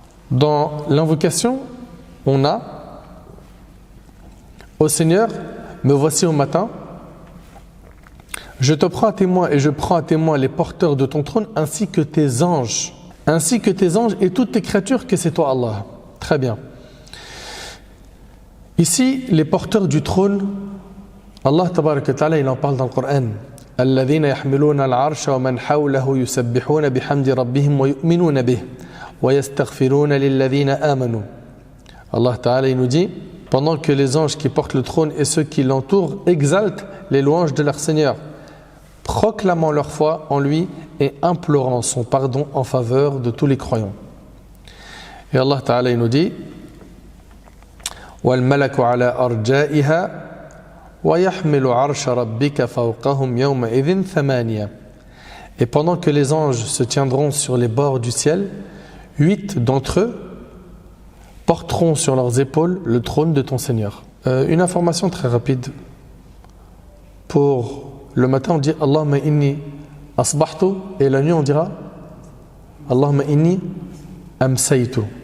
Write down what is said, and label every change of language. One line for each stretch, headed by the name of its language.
French: Dans l'invocation, on a: Ô Seigneur, me voici au matin, je te prends à témoin et je prends à témoin les porteurs de ton trône ainsi que tes anges et toutes tes créatures que c'est toi Allah. Très bien. Ici, les porteurs du trône, Allah tabarak wa ta'ala, il en parle dans le Coran.
Arabic: الذين يحملون العرش ومن حوله يسبحون بحمد ربهم ويؤمنون به ويستغفرون للذين آمنوا.
French: Allah ta'ala, il nous dit: pendant que les anges qui portent le trône et ceux qui l'entourent exaltent les louanges de leur Seigneur, proclamant leur foi en lui et implorant son pardon en faveur de tous les croyants. Et Allah Ta'ala il nous dit:
Arabic: وَالْمَلَكُ عَلَى أَرْجَائِهَا وَيَحْمِلُ عَرْشَ رَبِّكَ فَوْقَهُمْ يَوْمَئِذٍ ثَمَانِيَةٌ.
French: Et pendant que les anges se tiendront sur les bords du ciel, 8 d'entre eux porteront sur leurs épaules le trône de ton Seigneur. Une information très rapide. Pour le matin, on dit
Arabic: Allahumma inni asbahtu,
French: et la nuit, on dira
Arabic: Allahumma inni amsaytu.